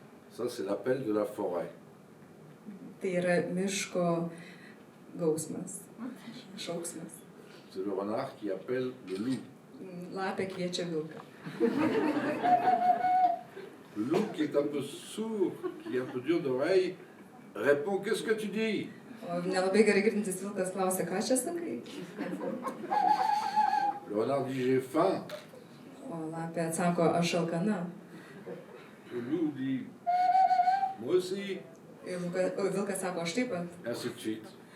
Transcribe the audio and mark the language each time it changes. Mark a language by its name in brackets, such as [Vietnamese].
[French] Ça, c'est l'appel de la forêt. [Lithuanian] Tai yra miško gausmas, šauksmas. [French] C'est le renard qui appelle le loup. [Lithuanian] Lapė kviečia vilką. [French] Le loup qui est un peu sourd, qui est un peu dur d'oreille, répond « Qu'est-ce que tu dis ?» [Lithuanian] O nelabai gerai girdintis vilkas klausia, ką čia sakai? [French] Le renard dit « J'ai faim ». [Lithuanian] O lapė atsako, aš alkana. [French] Le loup dit « Moi aussi ». [Lithuanian] Ir vilkas sako, aš taip pat. [French] Ainsi de suite.